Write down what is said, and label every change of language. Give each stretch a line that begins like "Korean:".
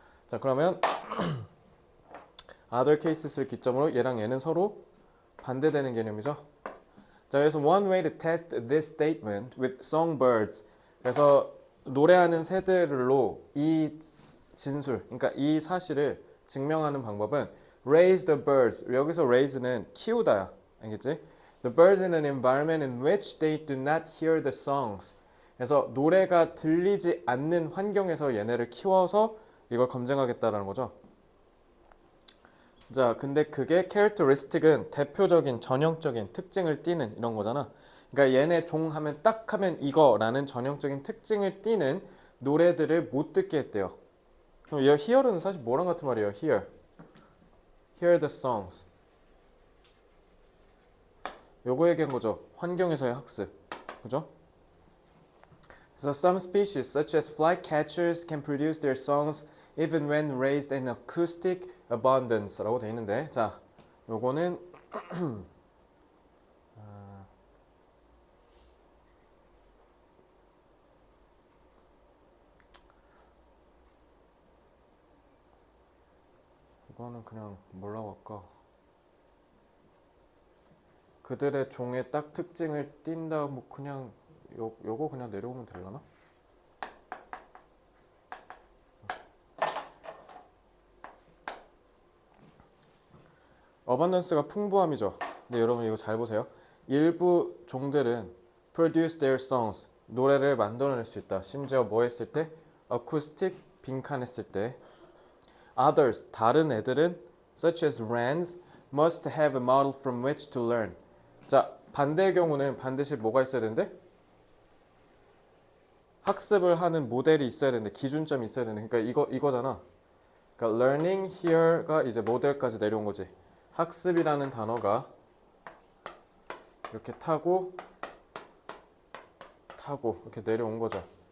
Korean: 자, 그러면 other cases를 기점으로 얘랑 얘는 서로 반대되는 개념이죠. 자, 그래서
English: one way to test this statement with songbirds.
Korean: 그래서 노래하는 새들로 이 진술, 그러니까 이 사실을 증명하는 방법은
English: raise the birds.
Korean: 여기서 raise는 키우다야. 알겠지?
English: The birds in an environment in which they do not hear the songs.
Korean: 그래서 노래가 들리지 않는 환경에서 얘네를 키워서 이걸 검증하겠다라는 거죠. 자, 근데 그게 characteristic은 대표적인 전형적인 특징을 띠는 이런 거잖아. 그러니까 얘네 종 하면 딱 하면 이거라는 전형적인 특징을 띠는 노래들을 못 듣게 했대요. 그럼 hear는 사실 뭐랑 같은 말이에요?
English: hear the songs.
Korean: 요거 얘기한 거죠. 환경에서의 학습. 그죠?
English: So some species, such as flycatchers, can produce their songs even when raised in acoustic abundance라고 돼 있는데,
Korean: 자, 요거는 이거는 그냥 뭐라고 할까? 그들의 종의 딱 특징을 띈다. 뭐 그냥 요거 그냥 내려오면 되려나? 어반던스가 풍부함이죠. 근데 여러분 이거 잘 보세요. 일부 종들은
English: produce their songs
Korean: 노래를 만들어낼 수 있다. 심지어 뭐 했을 때? acoustic 빈칸했을 때.
English: Others
Korean: 다른 애들은
English: such as wrens must have a model from which to learn.
Korean: 자, 반대의 경우는 반드시 뭐가 있어야 되는데? 학습을 하는 모델이 있어야 되는데 기준점이 있어야 되는데 그러니까 이거잖아. 그러니까 learning here가 이제 모델까지 내려온 거지. 학습이라는 단어가 이렇게 타고 이렇게 내려온 거죠.